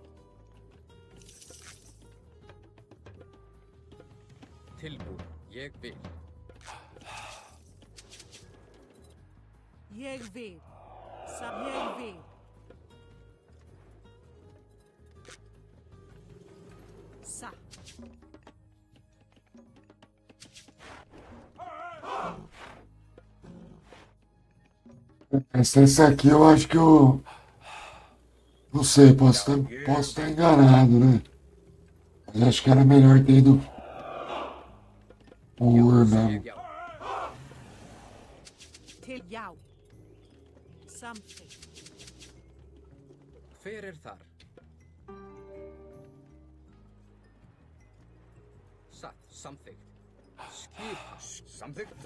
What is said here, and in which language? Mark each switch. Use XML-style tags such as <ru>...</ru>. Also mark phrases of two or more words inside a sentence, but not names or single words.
<is>Tilbúin. Ég vil. Ég vil. Ég vil. Satt.</is> <pt>Essa aqui eu acho que eu... Não sei, posso estar enganado, né? Mas acho que era melhor ter ido por mesmo.</pt> <is>Já. Til já. Samþykkt. Hver er þar? Satt. Samþykkt. Skipa. Samþykkt.</is>